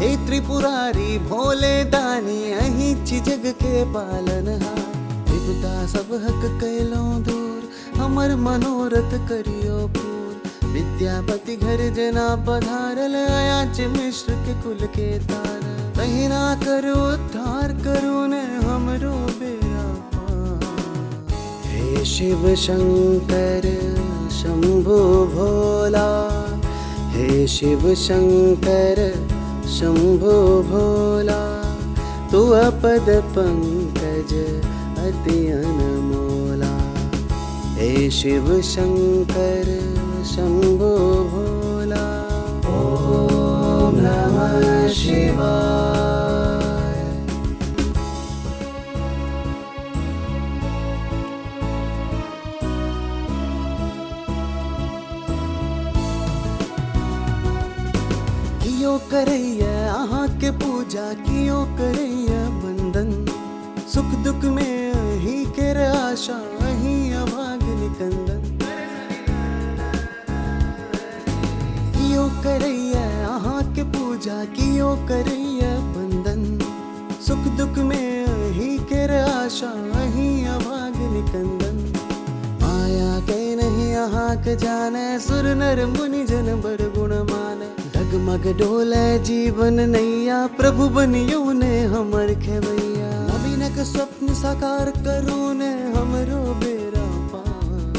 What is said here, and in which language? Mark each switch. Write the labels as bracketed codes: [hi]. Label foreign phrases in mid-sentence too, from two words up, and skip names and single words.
[mai] हे त्रिपुरारी भोले दानी, अहीं छी जग के पालनहार। विपदा सब हक कैलौं दूर, हमर मनोरथ करियो पूर। विद्यापति घर जना पधारल, अयाच मिश्र के कुल के तार। तहिना करो उद्धार, करू ने हमरो बेरा पार। हे शिव शंकर शंभु भोला, हे शिव शंकर शंभु भोला, तू अपद पंकज अति अनमोला। हे शिव शंकर शंभु भोला। [sa] ओम नमः शिवाय। [mai] कियो करैया अहाँ के पूजा, कियो करैया बंदन। सुख दुख में अहीं केर आशा, अहीं अभाग निकंदन। कियो करैया अहाँ के पूजा, कियो करैया बंदन। सुख दुख में अहीं केर आशा, अहीं अभाग निकंदन। माया के नहीं अहाँ के जाने, सुर नर मुनि जन बड़ गुण माने। डगमग डोले जीवन नैया, प्रभु बनियो ने हमर खेवैया। नवीनक स्वप्न साकार करू ने हमरो बेरा पार।